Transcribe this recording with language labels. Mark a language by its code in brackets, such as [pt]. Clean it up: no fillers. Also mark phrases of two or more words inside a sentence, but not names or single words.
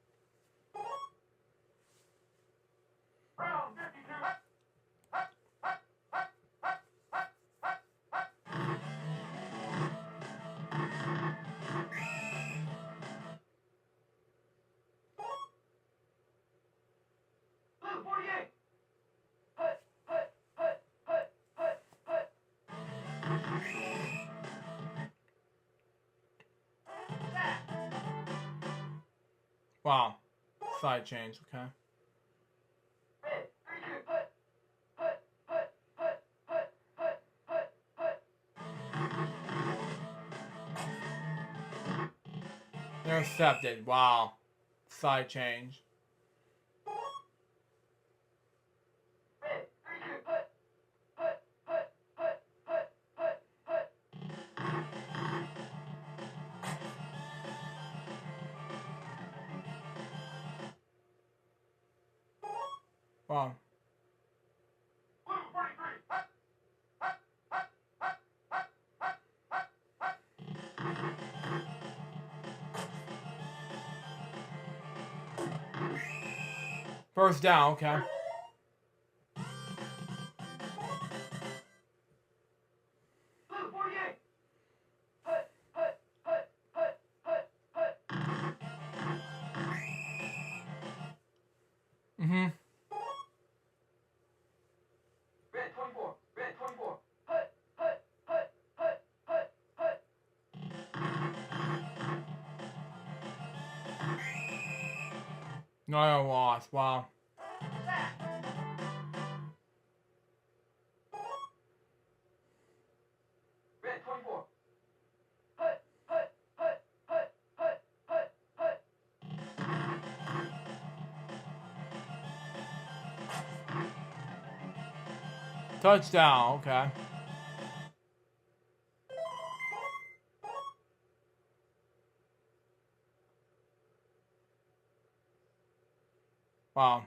[en] Round 52. Blue 48. Hut, hut, hut, hut, hut, hut. Wow. Side change, okay. Red 32. Hut, hut, hut, hut, hut, hut, hut, hut. Intercepted, wow. Side change. Red 32. Hut, hut, hut, hut, hut, hut, hut. Wow. Blue 43. Hut, hut, hut, hut, hut, hut, hut, hut. First down, okay. Blue 48. Hut, hut, hut, hut, hut, hut. Mm-hmm. Red 24. Red 24. Hut, hut, hut, hut, hut, hut. No loss, wow. Red 24. Hut, hut, hut, hut, hut, hut, hut. Touchdown, okay. Wow.